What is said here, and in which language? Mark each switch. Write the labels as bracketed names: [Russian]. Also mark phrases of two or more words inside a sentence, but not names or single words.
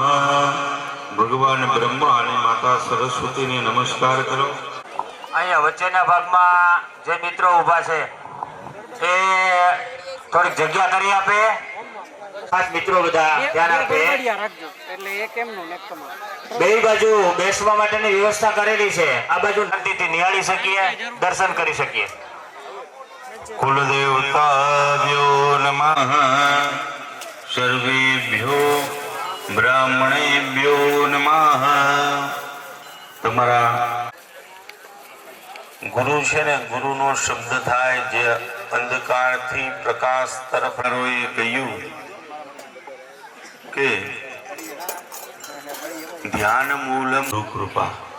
[Gujarati] ભગવાન બ્રહ્મા અને માતા સરસ્વતીને નમસ્કાર કરો। અહીંયા વચ્ચેના ભાગમાં જે મિત્રો ઊભા છે એ થોડીક જગ્યા કરી આપે। ખાસ મિત્રો બધા ધ્યાન આપે। એટલે એ કેમનું નેકમાં બે બાજુ બેસવા માટેની વ્યવસ્થા કરેલી છે। આ બાજુ શાંતિથી નિહાળી શકીએ, દર્શન કરી શકીએ। [Sanskrit] कुल देवताभ्यो नमः। सर्वेभ्यो ब्राह्मणेभ्यो नमः। [Gujarati] તમારા ગુરુ છે ને, ગુરુનો શબ્દ થાય જે અંધકારથી પ્રકાશ તરફ કહ્યું કે [Sanskrit] ધ્યાન મૂલમ કૃપા।